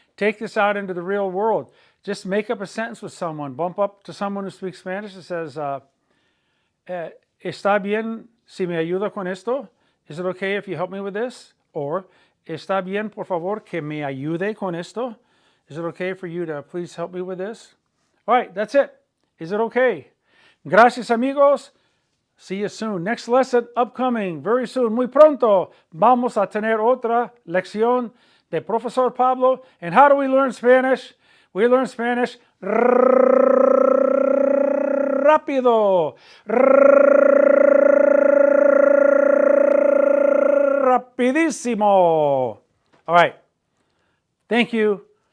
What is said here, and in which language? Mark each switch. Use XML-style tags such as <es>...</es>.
<en>Take this out into the real world. Just make up a sentence with someone. Bump up to someone who speaks Spanish and says,</en> <es>¿Está bien si me ayuda con esto?</es> <en>Is it okay if you help me with this? Or,</en> <es>¿Está bien, por favor, que me ayude con esto?</es> <en>Is it okay for you to please help me with this? All right, that's it. Is it okay? Gracias, amigos. See you soon. Next lesson upcoming very soon.</en> <es>Muy pronto vamos a tener otra lección de Profesor Pablo.</es> <en>And how do we learn Spanish? We learn Spanish rápido.</en> <es>Rapidísimo.</es> <en>All right. Thank you.</en>